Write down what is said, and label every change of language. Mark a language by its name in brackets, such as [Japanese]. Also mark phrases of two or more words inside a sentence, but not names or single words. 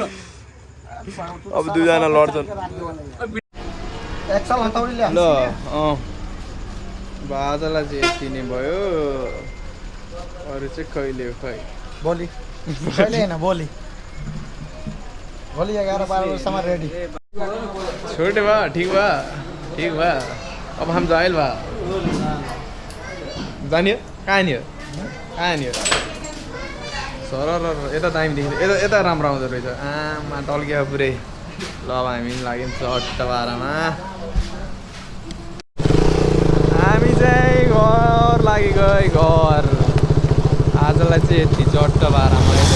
[Nepali] अब दुईजना लड्छन् एक्सल हतौडी ल्याउ ल बाजालाई चाहिँ यति नै भयो अरू चाहिँ कहिले हो खै भोलि कहिले होइन भोलि 11-12 बजेसम्म रेडी [Bhojpuri] छोटे बा ठीक बा अब हम जाइल बा [Nepali] जानियो कहाँ नि हो सर यता दामी देखिन्छ यता राम्रो आउँदो रहेछ आमा टल्कियो पुरै ल अब हामी लाग्यौँ चट्ट बाह्रमा हामी चाहिँ घर लागेको घर आजलाई चाहिँ यति चट्ट बाह्रमा